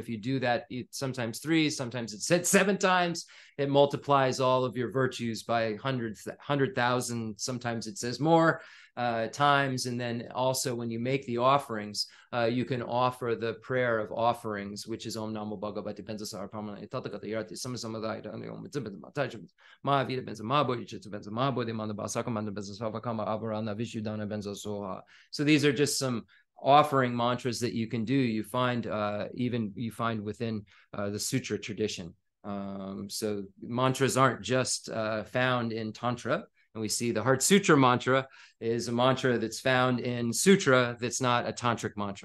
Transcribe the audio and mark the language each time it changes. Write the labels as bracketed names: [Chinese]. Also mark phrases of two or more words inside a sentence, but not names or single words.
[English] If you do that, sometimes 3, sometimes it's said 7 times, it multiplies all of your virtues by 100,000. Sometimes it says more times. And then also when you make the offerings, you can offer the prayer of offerings, which is [Sanskrit] Om Namo Bhagavate Benzasara Pramana Tatakata Yarati Samasamadai Om Mahavira Benza Mabo Benza Mabo de Manda Basakamanda Benza Savakama Avarana Vishudana Benza Soha. [English] So these are just some offering mantras that you can do. You find within the sutra tradition. So mantras aren't just found in Tantra. And we see the Heart Sutra mantra is a mantra that's found in Sutra that's not a tantric mantra.